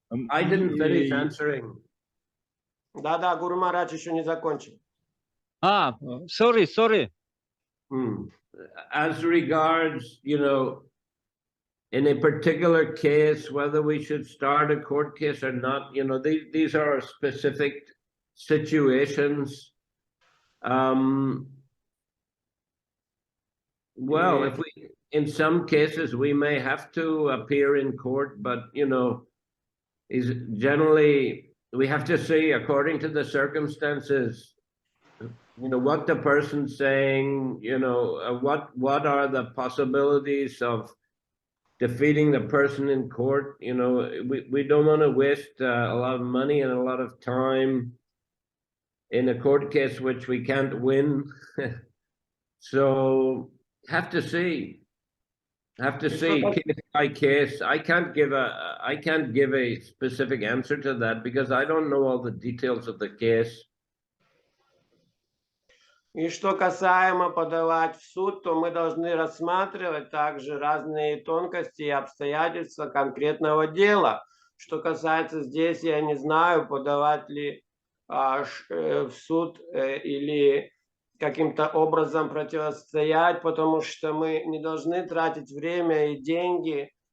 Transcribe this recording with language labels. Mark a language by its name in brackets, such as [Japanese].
[English] I didn't finish answering. [Russian] Да, Гуру Махарадж еще не закончил. [English] Sorry. As regards, in a particular case, whether we should start a court case or not, these are specific situations. Well, if we, in some cases, we may have to appear in court, but, is generally, we have to see according to the circumstances, what the person's saying, what are the possibilities of defeating the person in court. You know, we don't want to waste a lot of money and a lot of time in a court case which we can't win. So have to see case by case. I can't give a specific answer to that because I don't know all the details of the case. [Russian] И что касаемо подавать в суд, то мы должны рассматривать также разные тонкости и обстоятельства конкретного дела. Что касается здесь, я не знаю, подавать ли в суд или каким-то образом противостоять, потому что мы не должны тратить время и деньги